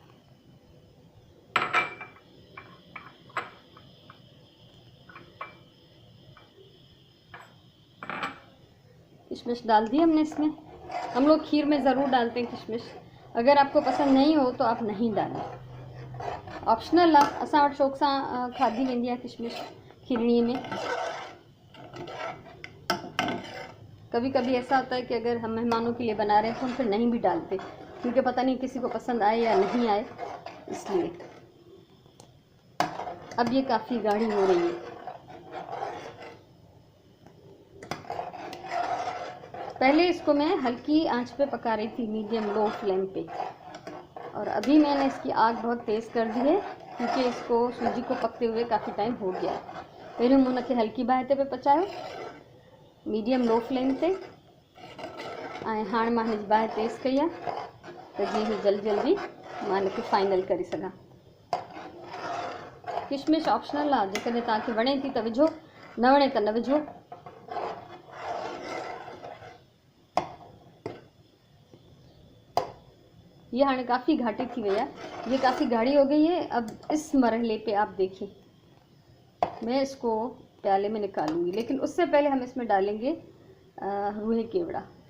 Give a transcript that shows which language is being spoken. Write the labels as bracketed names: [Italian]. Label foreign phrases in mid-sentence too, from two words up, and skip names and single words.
[Urdu] کشمش ڈال دی ہم نے اس میں. ہم لوگ کھیر میں ضرور ڈالتے ہیں کشمش، اگر آپ کو پسند نہیں ہو تو آپ نہیں ڈالیں، آپشنل آهي. [Sindhi] असां वटि शौक़ सां खाधी वेंदी आहे किशमिश खीरणी में। [Urdu] کبھی کبھی ایسا ہوتا ہے کہ اگر ہم مہمانوں کے لیے بنا رہے ہیں تو ہم پھر نہیں بھی ڈالتے، کیونکہ پتا نہیں کسی کو پسند آئے یا نہیں آئے، اس لیے. اب یہ کافی گاڑھی ہو رہی ہے. پہلے اس کو میں ہلکی آنچ پہ پکا رہی تھی, [English] medium low flame [Urdu] पे। اور ابھی میں نے اس کی آگ بہت تیز کر دی ہے کیونکہ اس کو سوجی کو پکتے ہوئے کافی ٹائم ہو گیا ہے. [Sindhi] पहिरियों मूं उनखे हल्की बाहि ते पचायो, [English] medium low flame [Sindhi] ते। ऐं हाणे मां हिनजी बाहि तेज़ कई आहे त जीअं ही जल्दी जल्दी मां हिनखे फाइनल करे सघां। किशमिश ऑप्शनल आहे, जेकॾहिं तव्हांखे वणे थी त विझो, न वणे त न विझो। ये हाँ काफ़ी घाटी थी गई है, [Urdu] یہ کافی گاڑھی ہو گئی ہے. اب اس مرحلے پہ آپ دیکھیے، میں اس کو پیالے میں نکالوں گی، لیکن اس سے پہلے ہم اس میں ڈالیں گے روحِ کیوڑہ.